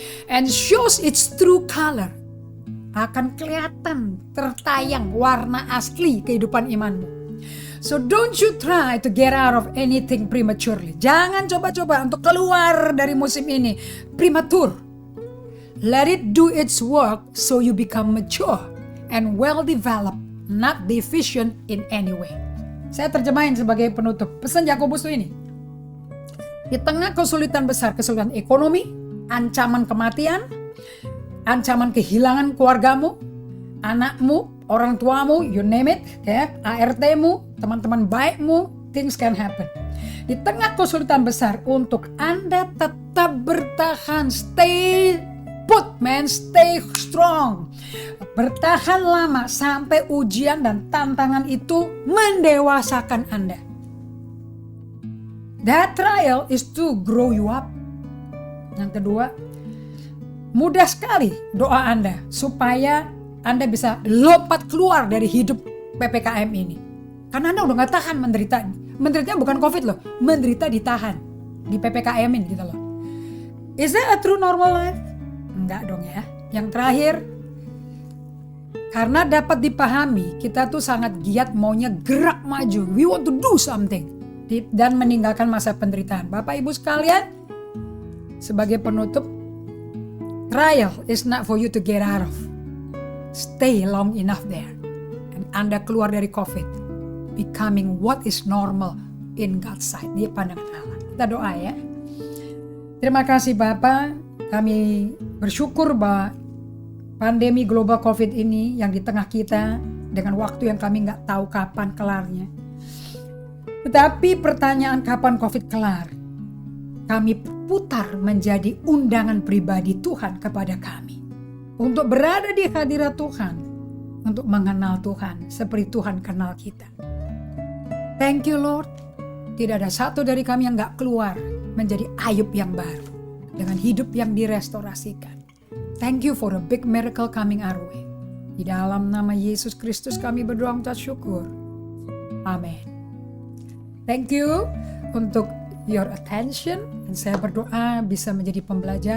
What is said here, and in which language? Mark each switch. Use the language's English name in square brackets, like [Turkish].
[Indonesian] And shows its true color. Akan kelihatan, tertayang warna asli kehidupan imanmu. [English] So don't you try to get out of anything prematurely. [Indonesian] Jangan coba-coba untuk keluar dari musim ini prematur. [English] Let it do its work so you become mature and well developed, not deficient in any way. [Indonesian] Saya terjemahin sebagai penutup. Pesan Yakobus itu ini. Di tengah kesulitan besar, kesulitan ekonomi, ancaman kematian, ancaman kehilangan keluargamu, anakmu, orang tuamu, you name it, ya, ART-mu, teman-teman baikmu, things can happen. Di tengah kesulitan besar, untuk Anda tetap bertahan, stay put man, stay strong. Bertahan lama sampai ujian dan tantangan itu mendewasakan Anda. [English] That trial is to grow you up. [Indonesian] Yang kedua, mudah sekali doa Anda supaya Anda bisa lompat keluar dari hidup PPKM ini. Karena Anda udah gak tahan menderita. Menderitanya bukan COVID loh, menderita ditahan. Di PPKM-in gitu loh. Is that a true normal life? Enggak dong ya. Yang terakhir, karena dapat dipahami, kita tuh sangat giat maunya gerak maju. [English] We want to do something. Dan meninggalkan masa penderitaan. Bapak Ibu sekalian, sebagai penutup, trial is not for you to get out of. Stay long enough there. [Indonesian] And Anda keluar dari COVID. [English] Becoming what is normal in God's sight. [Indonesian] Di pandangan Allah. Kita doa ya. Terima kasih Bapak. Kami bersyukur bahwa pandemi global COVID ini yang di tengah kita dengan waktu yang kami gak tahu kapan kelarnya. Tetapi pertanyaan kapan COVID kelar, kami putar menjadi undangan pribadi Tuhan kepada kami. Untuk berada di hadirat Tuhan, untuk mengenal Tuhan seperti Tuhan kenal kita. Thank you Lord, tidak ada satu dari kami yang gak keluar menjadi Ayub yang baru, dengan hidup yang direstorasikan. [English] Thank you for a big miracle coming our way. [Indonesian] Di dalam nama Yesus Kristus kami berdoa mengucap syukur. Amin. Thank you untuk your attention. Dan saya berdoa bisa menjadi pembelajaran dan pegangan selama musim penantian ini.